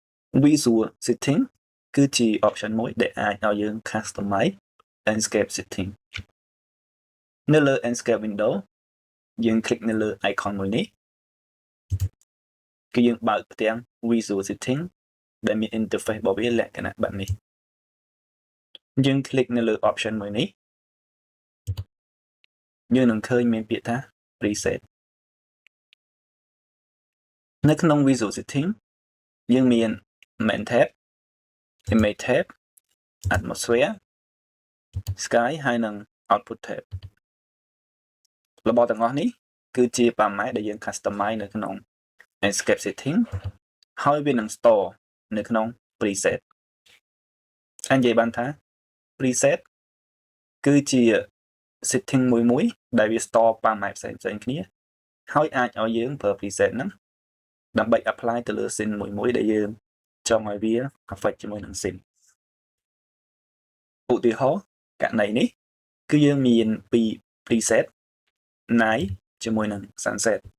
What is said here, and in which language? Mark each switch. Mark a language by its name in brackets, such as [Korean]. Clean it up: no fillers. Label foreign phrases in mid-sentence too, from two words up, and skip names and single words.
[English] visual setting [Khmer] គឺជា option មួយដែលអាចឲ្យយើង [English] customize landscape setting [Khmer] នៅលើ [English] landscape window [Khmer] យើង click នៅលើ icon មួយនេះគឺយើងបើកផ្ទាំង [English] visual setting [Khmer] ដែលមាន interface របស់វាលក្ខណៈបែបនេះយើង click នៅលើ option មួយនេះយើងនឹងឃើញមានពាក្យថា preset នៅក្នុង [English] visual setting [Khmer] យើងមាន [English] main tab image tab atmosphere sky [Khmer] ហើយនិង [English] output tab [Khmer] របស់ទាំងអស់នេះគឺជា parameter ដែលយើង customize នៅក្នុង [English] landscape setting [Khmer] ហើយវានឹង store នៅក្នុង preset អាចនិយាយបានថា preset គឺជា setting មួយដែលវា [English] store parameter [Khmer] ផ្សេងៗគ្នាហើយអាចឲ្យយើងប្រើ preset ហ្នឹងដើម្បី apply ទៅលើ scene មួយដែលយើងចង់ឲ្យវា affect ជាមួយនឹង scene ឧទាហរណ៍ករណីនេះគឺយើងមានពី [English] preset night [Khmer] ជាមួយនឹង sunset